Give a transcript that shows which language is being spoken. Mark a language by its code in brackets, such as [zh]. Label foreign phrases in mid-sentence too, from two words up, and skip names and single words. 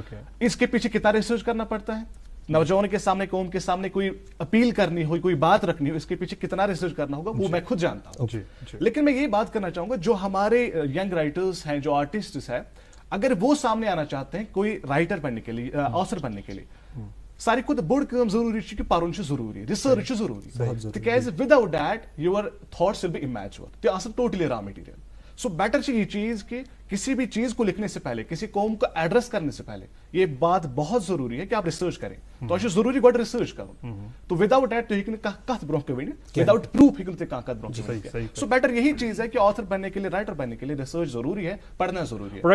[ur] اس کے پیچھے کتنا ریسرچ کرنا پڑتا ہے, نوجوانوں کے سامنے, قوم کے سامنے کوئی اپیل کرنی ہو, کوئی بات رکھنی ہو, اس کے پیچھے کتنا ریسرچ کرنا ہوگا وہ میں خود جانتا ہوں. لیکن میں یہ بات کرنا چاہوں گا, جو ہمارے [en] young writers [ur] ہیں, جو آرٹسٹس ہیں, اگر وہ سامنے آنا چاہتے ہیں کوئی رائٹر بننے کے لیے, آثر بننے کے لیے, ساری کھت بوڑ کام ضروری ہے کہ پرن ضروری, ریسرچ ضروری, [en] تکیاز without that your thoughts will be immature, [ks] تہ آسن [en] totally raw material. so better [ur] یہ چیز کہ کسی بھی چیز کو لکھنے سے پہلے, کسی قوم کو ایڈریس کرنے سے پہلے, یہ بات بہت ضروری ہے کہ آپ ریسرچ کریں. [ks] تو یہ ضروری گوڈ ریسرچ کرو, تو [en] without that [ks] تھی کت برو کے ورنت, [en] without proof [ks] ہوں تھی کت برو. [en] so better [ur] یہی چیز ہے کہ آتھر بننے کے لیے, رائٹر بننے کے لیے ریسرچ ضروری ہے, پڑھنا ضروری ہے.